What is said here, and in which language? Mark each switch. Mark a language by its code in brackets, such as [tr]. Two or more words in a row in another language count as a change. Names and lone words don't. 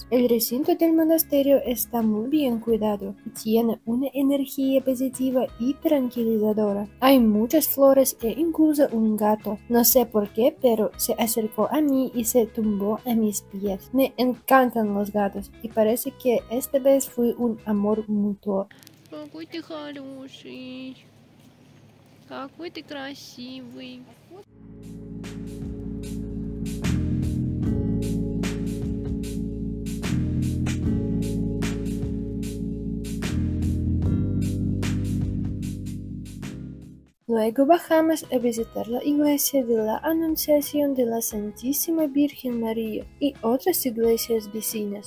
[es] El recinto del monasterio está muy bien cuidado y tiene una energía positiva y tranquilizadora. Hay muchas flores e incluso un gato. No sé por qué, pero se acercó a mí y se tumbó a mis pies. Me encantan los gatos y parece que esta vez fue un amor mutuo. [ru] Какой ты хороший, какой ты красивый. [es] Luego bajamos a visitar la iglesia de la Anunciación de la Santísima Virgen María y otras iglesias vecinas.